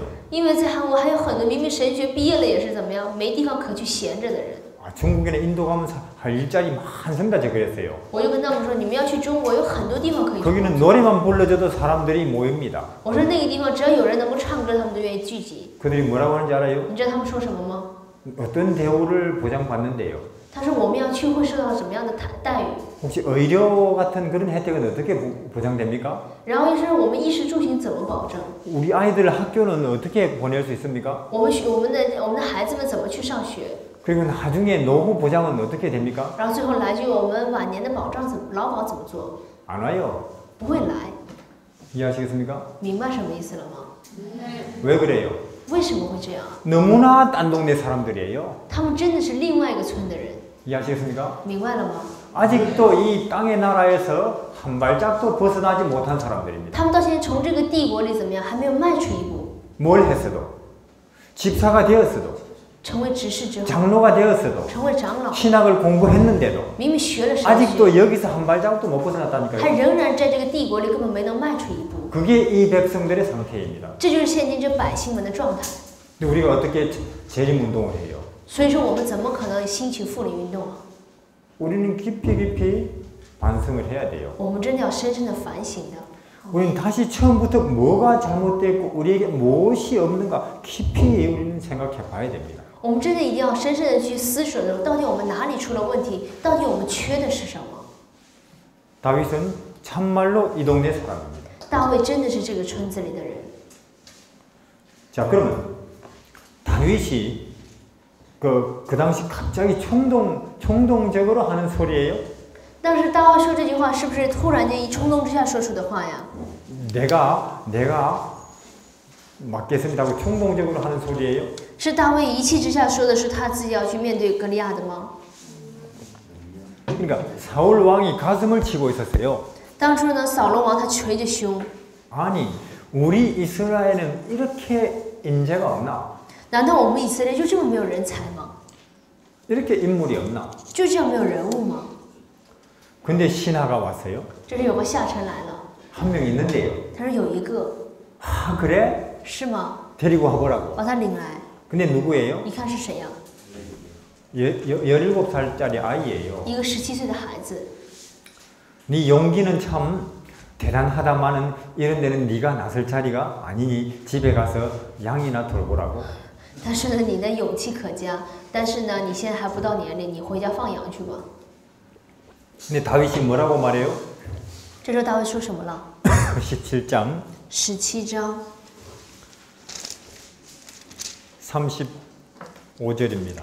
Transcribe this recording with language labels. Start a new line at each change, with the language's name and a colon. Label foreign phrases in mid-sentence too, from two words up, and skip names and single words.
Chinese: 因为在韩国还有很多明明神学毕业了也是怎么样，没地方可去闲着的人。
Korean: 중국에는 인도 가면 할 일자리 많습니다. 제가 그랬어요.
Chinese: 我就跟他们说，你们要去中国，有很多地方可以去。
Korean: 거기는 노래만 불러줘도 사람들이 모입니다.
Chinese: 我说那个地方只要有人能够唱歌，他们都愿意聚集。
Korean: 그들이 뭐라고 하는지 알아요?
Chinese: 你知道他们说什么吗？
Korean: 어떤 대우를 보장받는데요.
Chinese: 他说我们要去会受到什么样的待遇？
Korean: 혹시 의료 같은 그런 혜택은 어떻게 보장됩니까?
Chinese: 然后就是我们衣食住行怎么保证？
Korean: 우리 아이들 학교는 어떻게 보낼 수 있습니까?
Chinese: 我们的孩子们怎么去上学？
Korean: 그리고 나중에 노후 보장은 어떻게 됩니까?
Chinese: 然后最后来句我们晚年的保障劳保怎么做？
Korean: 안 와요.
Chinese: 不会来，
Korean: 이해하시겠습니까?
Chinese: 明白什么意思了吗？
Korean: 왜 그래요?
Chinese: 为什么会这样？
Korean: 너무나 딴 동네 사람들이에요.
Chinese: 他们真的是另外一个村的人，
Korean: 이해하시겠습니까?
Chinese: 明白了吗？
Korean: 아직도 이 땅의 나라에서 한 발짝도 벗어나지 못한 사람들입니다.
Chinese: 他们到现在从这个帝国里怎么样，还没有迈出一步，
Korean: 뭘 했어도 집사가 되었어도
Chinese: 成为执事之后，
Korean: 장로가 되었어도
Chinese: 成为长老，
Korean: 신학을 공부했는데도
Chinese: 明明学了神学，
Korean: 아직도 여기서 한 발짝도 못 벗어났다니까요.
Chinese: 他仍然在这个帝国里根本没能迈出一步。
Korean: 그게 이 백성들의 상태입니다.
Chinese: 这就是现今这百姓们的状态。
Korean: 근데 우리가 어떻게 재림 운동을 해요?
Chinese: 所以说，我们怎么可能兴起复临运动啊？
Korean: 우리는 깊이 반성을 해야 돼요.
Chinese: 我们真的要深深的反省的。
Korean: 우리는 다시 처음부터 뭐가 잘못됐고 우리에게 무엇이 없는가 깊이 우리는 생각해 봐야 됩니다.
Chinese: 我们真的一定要深深的去思索的，到底我们哪里出了问题？到底我们缺的是什么？
Korean: 다윗은 참말로 이 동네 사람입니다.
Chinese: 大卫真的是这个村子里的人。
Korean: 자, 그러면 다윗이 그 당시 갑자기衝動적으로 하는 소리예요?
Chinese: 当时大卫说这句话，是不是突然间一冲动之下说出的话呀？
Korean: 내가 맞겠습니다 하고衝動적으로 하는 소리예요?
Chinese: 是大卫一气之下说的，是他自己要去面对歌利亚的吗？
Korean: 그러니까 사울 왕이 가슴을 치고 있었어요.
Chinese: 当初呢，扫罗王他捶着胸，
Korean: 아니, 우리 이스라엘은 이렇게 인재가 없나?
Chinese: 难道我们以色列就这么没有人才吗？
Korean: 이렇게 인물이 없나?
Chinese: 就这样没有人物吗？
Korean: 근데 신하가 왔어요.
Chinese: 这里有个下臣来了，
Korean: 한 명 있는데요.
Chinese: 他说有一个，
Korean: 아, 그래?
Chinese: 是吗？
Korean: 데리고 와보라고.
Chinese: 把他领来，
Korean: 근데 누구예요?
Chinese: 你看是谁呀？
Korean: 17살짜리 아이예요.
Chinese: 一个17岁的孩子。
Korean: 네 용기는 참 대단하다마는 이런 데는 네가 나설 자리가 아니니 집에 가서 양이나 돌보라고.
Chinese: 但是呢，你的勇气可嘉，但是呢，你现在还不到年龄，你回家放羊去吧。
Korean: 근데 다윗이 뭐라고 말해요?
Chinese: 这时候大卫说什么了？
Korean: 17장
Chinese: 17章
Korean: 35절입니다.